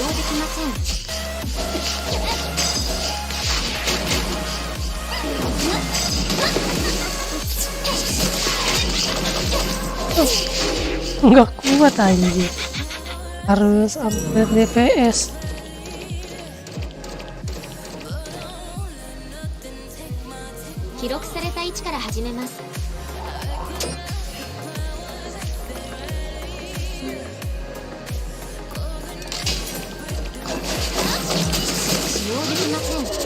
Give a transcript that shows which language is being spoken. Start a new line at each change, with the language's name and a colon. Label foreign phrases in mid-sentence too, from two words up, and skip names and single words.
Japanese: きません。
Indonesian: Nggak kuat anjir, harus upgrade DPS.
Japanese: 記録された位置から始めます。使用できません。